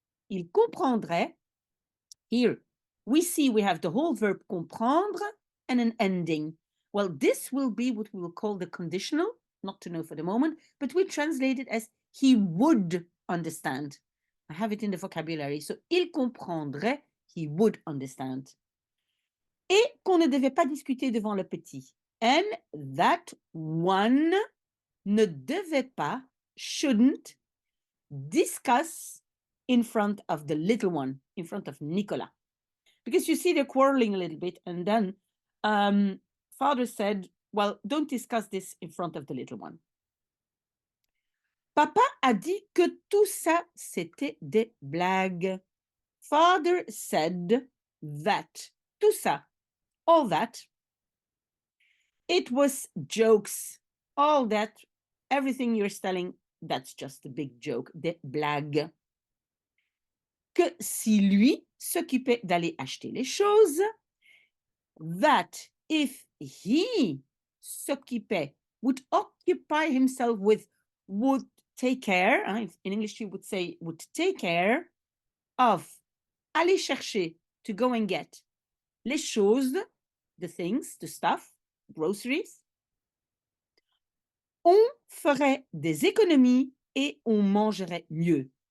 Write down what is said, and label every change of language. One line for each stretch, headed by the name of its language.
French: Il comprendrait.
English: Here, we see we have the whole verb comprendre and an ending. Well, this will be what we will call the conditional, not to know for the moment, but we translate it as he would understand. I have it in the vocabulary. So,
French: il comprendrait,
English: he would understand.
French: Et qu'on ne devait pas discuter devant le petit.
English: And that one
French: ne devait pas,
English: shouldn't, discuss in front of the little one, in front of Nicolas. Because you see they're quarreling a little bit, and then father said, well, don't discuss this in front of the little one.
French: Papa a dit que tout ça, c'était des blagues.
English: Father said that,
French: tout ça,
English: all that, it was jokes. All that, everything you're telling, that's just a big joke,
French: des blagues. Que si lui s'occupait d'aller acheter les choses,
English: that if he s'occupait, would occupy himself with, would take care, in English you would say, would take care of,
French: aller chercher,
English: to go and get,
French: les choses,
English: the things, the stuff, groceries,
French: on ferait des économies et on mangerait mieux.